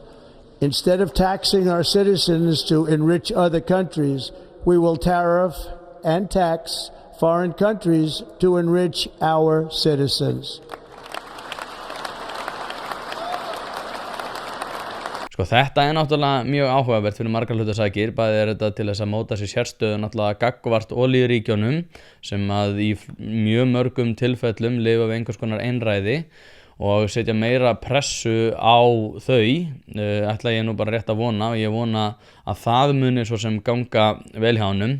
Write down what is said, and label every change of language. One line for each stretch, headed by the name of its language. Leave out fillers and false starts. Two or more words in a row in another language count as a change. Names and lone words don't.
English: Instead of taxing our citizens to enrich other countries, we will tariff and tax foreign countries to enrich our citizens.
Icelandic: Sko þetta náttúrulega mjög áhugavert fyrir margar hlutasakir, bæði þetta til þess að móta sér sérstöðu náttúrulega gagnvart olíuríkjunum sem að í mjög mörgum tilfellum lifa við einhvers konar einræði og setja meira pressu á þau, ætla ég nú bara rétt að vona og ég vona að það muni svo sem ganga vel hjá honum.